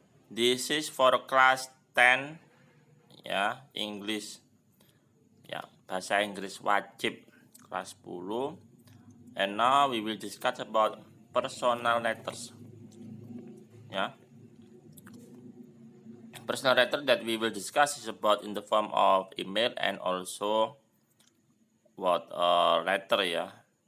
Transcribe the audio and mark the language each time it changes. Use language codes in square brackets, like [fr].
[en] This is for class 10 ya, English. [id] Ya, bahasa Inggris wajib kelas 10. [en] And now we will discuss about personal letters. Ya. Personal letter that we will discuss is about in the form of email and also what letter ya.